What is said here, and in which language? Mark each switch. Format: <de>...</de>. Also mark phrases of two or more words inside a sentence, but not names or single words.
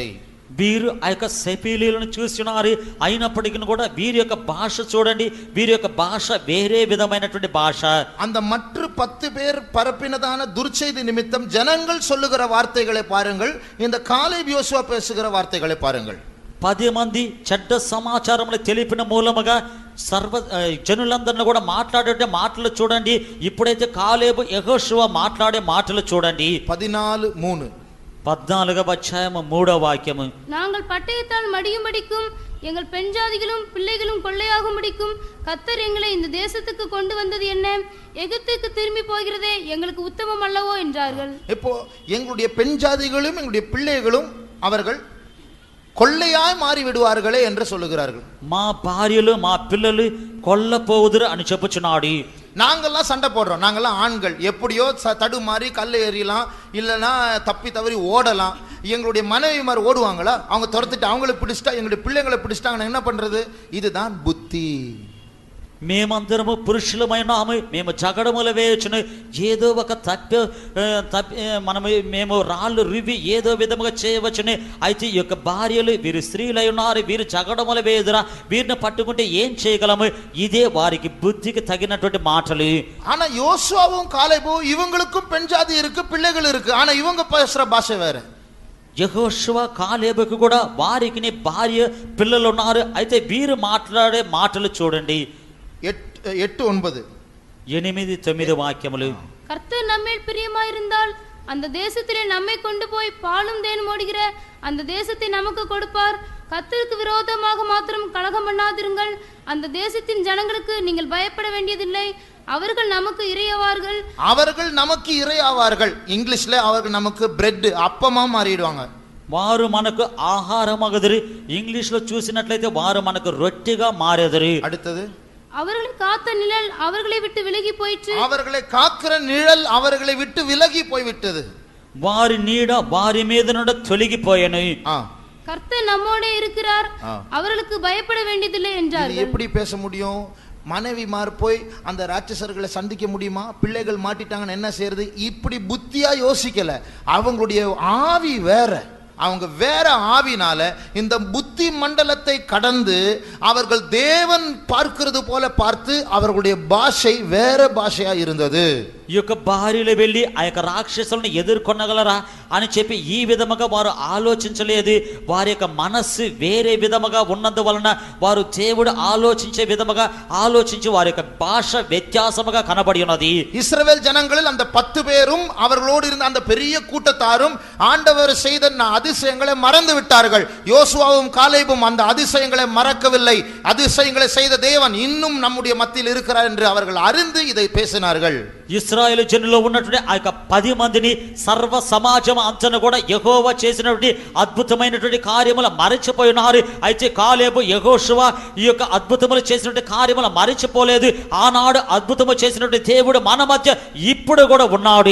<te>వీరు ఆ యొక్క సెపీలీలను చూస్తున్నారు, అయినప్పటికీ కూడా వీరి యొక్క భాష చూడండి, వీరి యొక్క భాష వేరే విధమైనటువంటి భాష.</te> <ta>அந்த மற்ற 10 பேர் பரப்பினதான துர்ச்செய்தி நிமித்தம் ஜனங்கள் சொல்லுகிற வார்த்தைகளை பாருங்கள், இந்த காலேப் யோசுவா பேசுகிற வார்த்தைகளை பாருங்கள்.</ta> <te>10 మంది చెడ్డ సమాచారములు తెలిపిన మూలముగా జనులందరిని కూడా మాట్లాడే మాటలు చూడండి. ఇప్పుడైతే కాలేబు యెహోషువ మాట్లాడే మాటలు చూడండి. 14వ అధ్యాయము 3వ వాక్యము.</te> <ta>நாங்கள் பட்டயத்தால் மடியும்படிக்கும் எங்கள் பெண் ஜாதிகளும் பிள்ளைகளும் கொள்ளையாகும்படிக்கும் கர்த்தர் எங்களை இந்த தேசத்துக்கு கொண்டு வந்தது என்ன? எகிப்துக்கு திரும்பி போகிறதே எங்களுக்கு உத்தமம் அல்லவோ என்றார்கள். இப்போ எங்களுடைய பெண் ஜாதிகளும் எங்களுடைய பிள்ளைகளும் அவர்கள் கொள்ளையாய் மாறி விடுவார்களே என்று சொல்லுகிறார்கள்.</ta> <te>మా భార్యలు మా పిల్లలు కొల్ల పోవుదురు అని చెప్పుచున్నాడు.</te> <ta>நாங்கெல்லாம் சண்டை போடுறோம், நாங்கெல்லாம் ஆண்கள், எப்படியோ தடுமாறி கல்லை எறியலாம், இல்லைன்னா தப்பி தவறி ஓடலாம். எங்களுடைய மனைவிமார் ஓடுவாங்களா? அவங்க துரத்துட்டு அவங்களை பிடிச்சிட்டா, எங்களுடைய பிள்ளைங்களை பிடிச்சிட்டாங்கன்னா என்ன பண்றது? இதுதான் புத்தி.</ta> <te>మేమందరము పురుషులమైనాము, మేము జగడములు వేయచ్చును, ఏదో ఒక మేము రాళ్ళు రువ్వి ఏదో విధముగా చేయవచ్చును. అయితే ఈ యొక్క భార్యలు వీరు స్త్రీలై ఉన్నారు, వీరు జగడములు వేయుదురా, వీరిని పట్టుకుంటే ఏం చేయగలము? ఇదే వారికి బుద్ధికి తగినటువంటి మాటలు.</te> <ta>ஆனா யோசுவாவும் காலேபும் இவங்களுக்கும் பெண் ஜாதி இருக்கு, பிள்ளைகள் இருக்கு, ஆனா இவங்க பேசுற பாஷை வேற.</ta> <te>యెహోషువ కాలేబుకు కూడా వారికి భార్య పిల్లలు ఉన్నారు, అయితే వీరు మాట్లాడే మాటలు చూడండి. 8-9 8-9 వాక్యములు.</te> <ta>கர்த்தர் நம்மேல் பிரியமாயிருந்தால் அந்த தேசத்திலே நம்மை கொண்டு போய் பாலும் தேனும் ஓடுகிற அந்த தேசத்தை நமக்கு கொடுப்பார். கர்த்தருக்கு விரோதமாக மாத்திரம் கலகம் பண்ணாதிருங்கள். அந்த தேசத்தின் ஜனங்களுக்கு நீங்கள் பயப்பட வேண்டியதில்லை, அவர்கள் நமக்கு இறையாவார்கள். அவர்கள் நமக்கு இறையாவார்கள். இங்கிலீஷ்ல அவர்கள் நமக்கு பிரெட், அப்பமா மாறிடுவாங்க.</ta> <te>వారు మనకు ఆహారమగదురు. ఇంగ్లీష్ లో చూసినట్లయితే వారు మనకు రొట్టెగా మారెదరు.</te> <ta>அடுத்தது, அவர்களை காத்த நிழல் அவர்களை விட்டு விலகி போயிற்று. அவர்களை காக்கிற நிழல் அவர்களை விட்டு விலகி போய்விட்டது.</ta> <te>వారి నీడ వారి మీద నుండి తొలగిపోయెను.</te> <ta>கர்த்தர் நம்மோடே இருக்கிறார், அவர்களுக்கு பயப்பட வேண்டியதில்லை என்றார்கள். எப்படி பேச முடியும்? மனைவிமார் போய் அந்த ராட்சசர்களை சந்திக்க முடியுமா? பிள்ளைகள் மாட்டிட்டாங்கன்னு என்ன செய்யறது? இப்படி புத்தியா யோசிக்கல. அவங்களுடைய ஆவி வேற, அவங்க வேற ஆவினால இந்த புத்தி மண்டலத்தை கடந்து அவர்கள் தேவன் பார்க்கிறது போல பார்த்து அவர்களுடைய பாஷை வேற பாஷையா இருந்தது.</ta> <te>ఈ యొక్క భార్యలు వెళ్ళి ఆ యొక్క రాక్షసులను ఎదుర్కొనగలరా అని చెప్పి ఈ విధముగా వారు ఆలోచించలేదు. వారి యొక్క మనస్సు వేరే విధముగా ఉన్నందువలన వారు దేవుడు ఆలోచించే విధముగా ఆలోచించి వారి యొక్క భాష వ్యత్యాసముగా కనబడి ఉన్నది.</te> <ta>இஸ்ரவேல் ஜனங்களில் அந்த 10 பேரும் அவர்களோடு இருந்த அந்த பெரிய கூட்டத்தாரும் ஆண்டவர் செய்த அதிசயங்களை மறந்து விட்டார்கள். யோசுவாவும் காலேபும் அந்த அதிசயங்களை மறக்கவில்லை. அதிசயங்களை செய்த தேவன் இன்னும் நம்முடைய மத்தியில் இருக்கிறார் என்று அவர்கள் அறிந்து இதை பேசினார்கள்.</ta> <te>ఇశ్రాయేలు జనుల్లో ఉన్నటువంటి ఆ యొక్క 10 మందిని సర్వ సమాజం అంతను కూడా యెహోవా చేసినటువంటి అద్భుతమైనటువంటి కార్యములు మరచిపోయినారు. అయితే కాలేబు యెహోషువ ఈ యొక్క అద్భుతములు చేసినటువంటి కార్యములు మరచిపోలేదు. ఆనాడు అద్భుతము చేసినటువంటి దేవుడు మన మధ్య ఇప్పుడు కూడా ఉన్నాడు.</te>